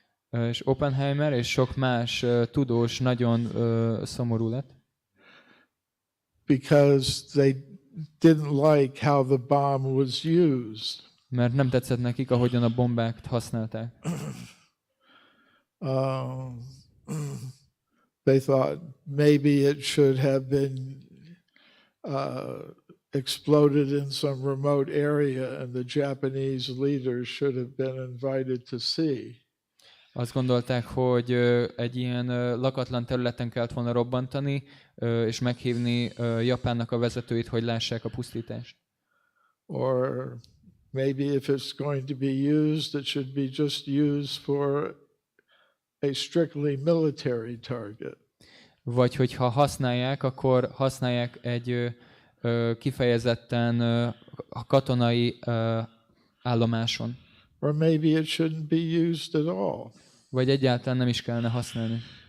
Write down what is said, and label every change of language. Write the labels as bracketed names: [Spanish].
[Hungarian] És Oppenheimer és sok más tudós nagyon szomorú lett. [English] Because they didn't like how the bomb was used. [Hungarian] Mert nem tetszett nekik, ahogyan a bombát használták. [English] They thought maybe it should have been exploded in some remote area and the Japanese leaders should have been invited to see. [Hungarian] Azt gondolták, hogy egy ilyen lakatlan területen kellett volna robbantani, és meghívni Japánnak a vezetőit, hogy lássák a pusztítást. [English] Or maybe if it's going to be used, it should be just used for a strictly military target. [Hungarian] Vagy hogyha használják, akkor használják egy kifejezetten katonai állomáson. [English] Or maybe it shouldn't be used at all. [Hungarian] Vagy egyáltalán nem is kellene használni.